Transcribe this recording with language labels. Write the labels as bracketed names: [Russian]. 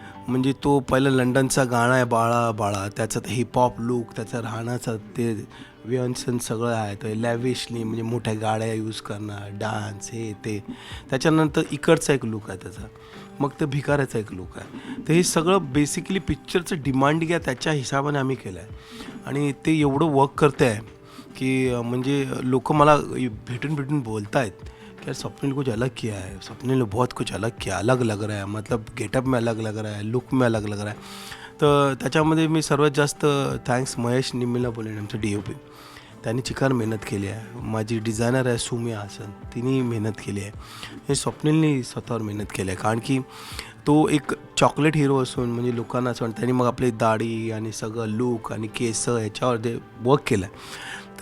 [Marathi] म्हणजे तो पहिला लंडनचा गाणं आहे बाळा बाळा, त्याचा हिपहॉप लुक, त्याचा राहण्याचं ते व्यंसन सगळं आहे. तर लॅविशली म्हणजे मोठ्या गाड्या यूज करणं, डान्स, हे ते. त्याच्यानंतर इकडचा एक लुक आहे त्याचा, मग ते भिकाऱ्याचा एक लुक आहे. तर हे सगळं बेसिकली पिक्चरचं डिमांडिंग आहे त्याच्या हिशोबाने आम्ही केलं आहे. आणि ते एवढं वर्क करते आहे की म्हणजे लोक मला भेटून बोलत आहेत कि [Hindi] यार स्वप्निल कुछ अलग किया है, स्वप्निल ने बहुत कुछ अलग किया, अलग लग रहा है, मतलब गेटअप में अलग लग रहा है, लुक में अलग लग रहा है. [Marathi] तर त्याच्यामध्ये मी सर्वात जास्त थँक्स महेश निम्मीला बोलेन, आमचं DOP. त्यांनी चिकार मेहनत केली आहे. माझी डिझायनर आहे सुमिया हासन, तिने मेहनत केली आहे. हे स्वप्निलने स्वतःवर मेहनत केली आहे, कारण की तो एक चॉकलेट हिरो असून म्हणजे लोकांना असं वाटतं. त्यांनी मग आपली दाढी आणि सगळं लुक आणि केस ह्याच्यावर ते वर्क केलं आहे.